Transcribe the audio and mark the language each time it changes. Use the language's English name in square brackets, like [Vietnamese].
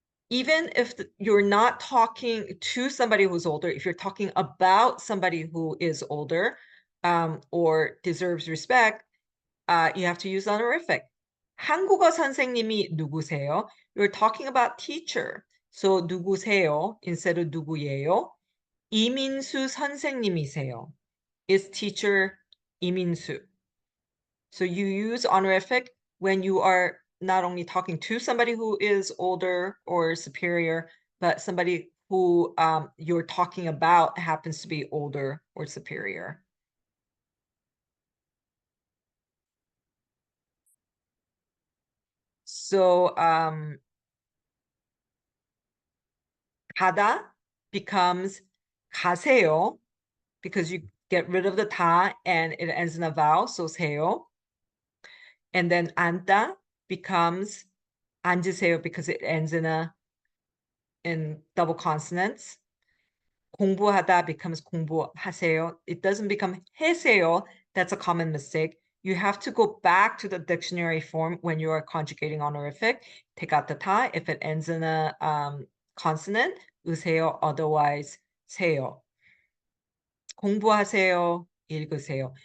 [English] Even if you're not talking to somebody who's older, if you're talking about somebody who is older or deserves respect, you have to use honorific. [Korean] 한국어 선생님이 누구세요? [English] You're talking about teacher. So 누구세요 instead of 누구예요? [Korean] 이민수 선생님이세요. [English] Is teacher 이민수. So you use honorific when you are not only talking to somebody who is older or superior, but somebody who you're talking about happens to be older or superior. So 가다 becomes 가세요 because you get rid of the 다 and it ends in a vowel, so 세요. And then 앉다 becomes 앉으세요 because it ends in double consonants. 공부하다 becomes 공부하세요. It doesn't become 해세요. That's a common mistake. You have to go back to the dictionary form when you are conjugating honorific. Take out the 타 if it ends in a consonant. 으세요, otherwise 세요. [Korean] 공부하세요, 읽으세요.